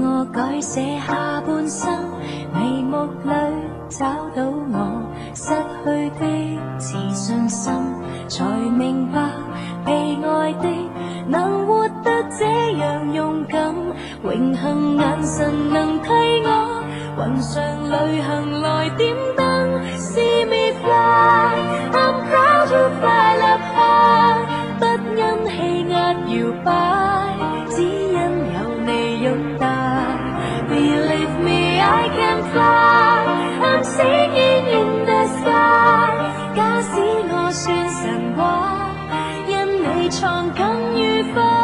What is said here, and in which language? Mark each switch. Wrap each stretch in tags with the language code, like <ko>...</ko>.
<yue>改寫下半生，眉目裏找到我失去的自信心，才明白被愛的能活得這樣勇敢，榮幸眼神能替我雲上旅行來點燈。 See me fly, I'm proud to fly up high，不因氣壓搖擺，只因有你擁帶。</yue> <en>Believe me, I can fly, I'm singing in the sky。</en> <yue>假使我算神話，因你創更愉快。</yue>